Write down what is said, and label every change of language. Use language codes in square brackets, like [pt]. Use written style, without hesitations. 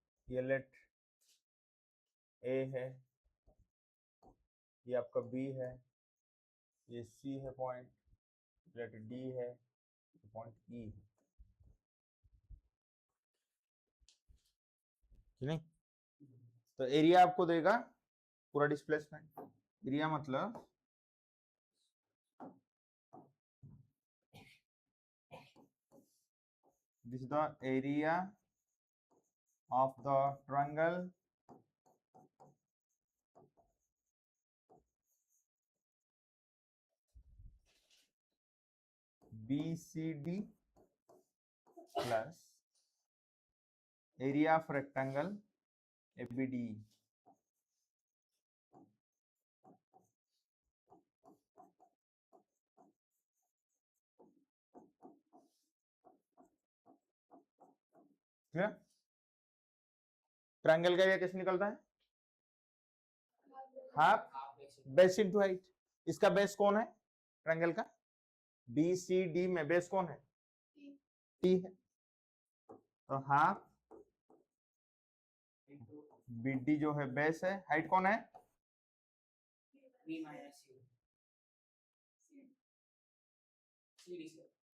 [hi] ये लेट ए है, ये आपका बी है, ये सी है पॉइंट, लेट डी है, पॉइंट ई है, कि नहीं? तो एरिया आपको देगा पूरा डिस्प्लेसमेंट। एरिया मतलब [en] this is the area of the triangle BCD plus area of rectangle ABD. Clear? [hi] Triangle का एरिया कैसे निकलता है? Half base into height. इसका बेस कौन है ट्रायंगल का? BCD में बेस कौन है? T है। तो हाफ BD जो है बेस है, हाइट कौन है? [en] B minus U CD से